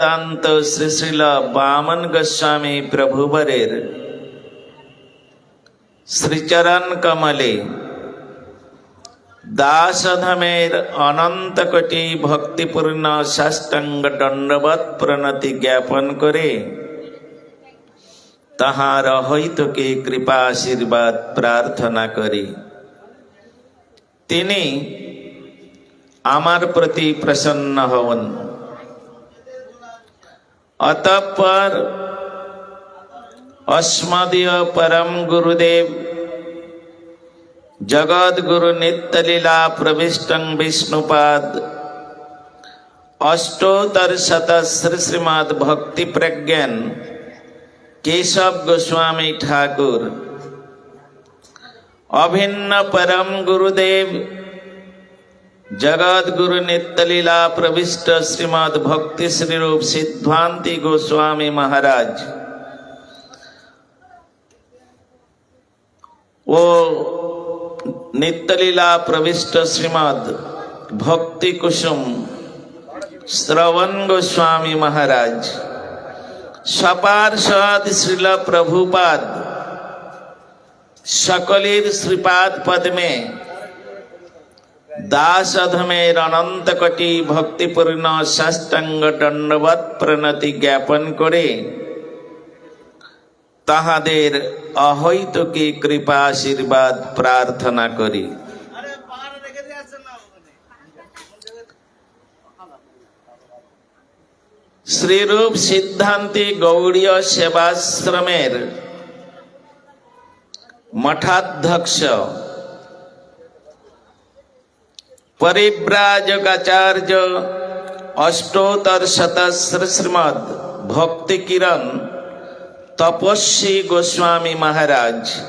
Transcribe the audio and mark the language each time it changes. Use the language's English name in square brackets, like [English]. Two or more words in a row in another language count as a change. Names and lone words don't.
[Bangla] তান্ত শ্রী শ্রীল বামন গোস্বামী প্রভুবরের শ্রীচরণ কমলে দাসধমের অনন্ত কোটি ভক্তিপূর্ণ সাষ্টাঙ্গ দণ্ডবৎ প্রণতি জ্ঞাপন করে তাহার হইতকে কৃপা আশীর্বাদ প্রার্থনা করি। তিনি আমার প্রতি প্রসন্ন হন। অতঃপর অস্মদীয় পরম গুরুদেব জগৎ গুরু নিত্যলীলা প্রবিষ্ট বিষ্ণুপাদ অষ্টোত্তর শত শ্রীমদ্ ভক্তি প্রজ্ঞান কেশব গোস্বামী ঠাকুর অভিন্ন পরম গুরুদেব জগৎ গুরু নিত্যলীলা প্রবিষ্ট শ্রীমদ্ ভক্তি শ্রী রূপ সিদ্ধান্তি গোস্বামী মহারাজ ও নিত্যলীলা প্রবিষ্ট শ্রীমদ্ ভক্তি কুসুম শ্রবণ গোস্বামী মহারাজ সপার্ষদ শ্রীল প্রভুপাদ সকলের শ্রীপাদ পদ মে দাস অধমের অনন্ত কোটি ভক্তিপূর্ণ সাষ্টাঙ্গ দণ্ডবৎ প্রণতি জ্ঞাপন করে তাহাদের অহৈতুকী কৃপা আশীর্বাদ প্রার্থনা করি। শ্রীরূপ সিদ্ধান্তি গৌড়ীয় সেবাশ্রমের মঠাধ্যক্ষ পরিব্রাজকাচার্য অষ্টোত্তর শতস্র শ্রীমদ ভক্তি কিরণ তপস্বী গোস্বামী মহারাজ